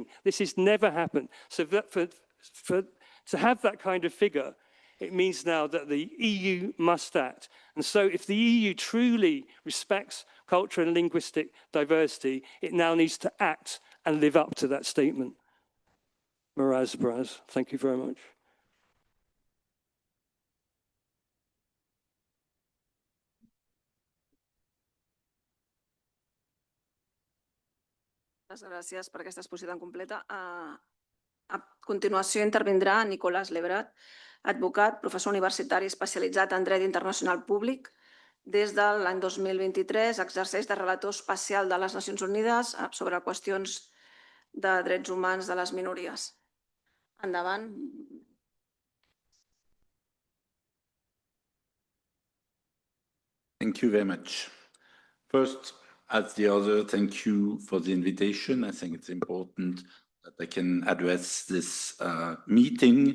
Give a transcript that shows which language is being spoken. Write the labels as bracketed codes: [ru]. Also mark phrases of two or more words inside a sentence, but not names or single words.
[en] This has never happened. So that to have that kind of figure, it means now that the EU must act. And so if the EU truly respects cultural and linguistic diversity, it now needs to act and live up to that statement. Miraz Braz, thank you very much. [ca] Moltes gràcies per aquesta exposició tan completa. A continuació intervindrà Nicolas Levrat, advocat, professor universitari especialitzat en dret internacional públic. Des de l'any 2023 exerceix de relator especial de les Nacions Unides sobre qüestions de drets humans de les minories. Endavant. [en] Thank you very much. First, as the other, thank you for the invitation. I think it's important that I can address this meeting.